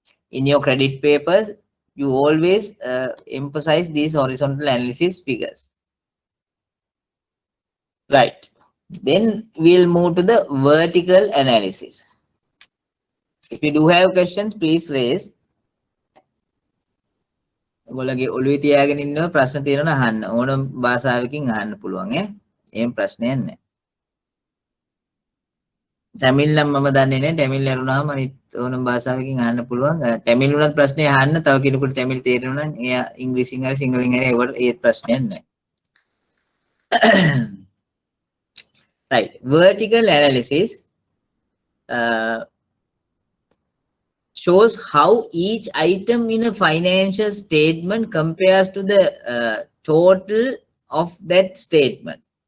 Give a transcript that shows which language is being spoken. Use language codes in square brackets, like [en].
[en] In your credit papers, you always emphasize these horizontal analysis figures. Right. Then we'll move to the vertical analysis. If you do have questions, please raise. [si] ඔයගොල්ලෝගේ ඔළුවේ තියාගෙන ඉන්නවා ප්‍රශ්න තියෙනවා අහන්න. ඕනම භාෂාවකින් අහන්න පුළුවන් ඈ. එහෙම ප්‍රශ්නයක් නැහැ. තමිල් නම් මම දන්නේ නැහැ. තමිල් ඇරුණාම අනිත් ඕනම භාෂාවකින් අහන්න පුළුවන්. තමිල් උනත් ප්‍රශ්නේ අහන්න. තව කෙනෙකුට තමිල් තේරෙනවා නම් එයා ඉංග්‍රීසියෙන් හරි සිංහලෙන් හරි ඒවට ඒ ප්‍රශ්නයක් නැහැ. [en] Right. Vertical analysis shows how each item in a financial statement compares to the total of that statement.